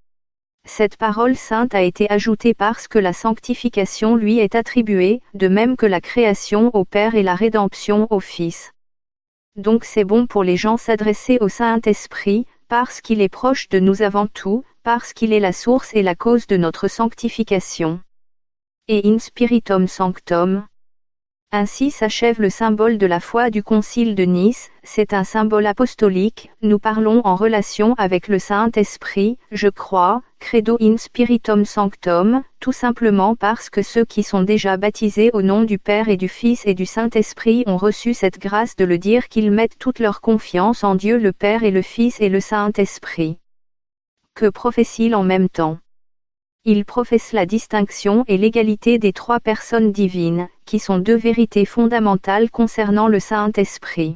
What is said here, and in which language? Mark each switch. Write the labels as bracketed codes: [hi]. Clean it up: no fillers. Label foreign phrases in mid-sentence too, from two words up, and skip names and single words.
[fr] Cette parole sainte a été ajoutée parce que la sanctification lui est attribuée, de même que la création au Père et la rédemption au Fils. Donc c'est bon pour les gens s'adresser au Saint-Esprit, parce qu'il est proche de nous avant tout, parce qu'il est la source et la cause de notre sanctification. [la] Et in spiritum sanctum. [fr] Ainsi s'achève le symbole de la foi du Concile de Nice, c'est un symbole apostolique, nous parlons en relation avec le Saint-Esprit, je crois, [la] credo in spiritum sanctum, [fr] tout simplement parce que ceux qui sont déjà baptisés au nom du Père et du Fils et du Saint-Esprit ont reçu cette grâce de le dire qu'ils mettent toute leur confiance en Dieu le Père et le Fils et le Saint-Esprit. Que professe-t-il en même temps? Il professe la distinction et l'égalité des trois personnes divines, qui sont deux vérités fondamentales concernant le Saint-Esprit.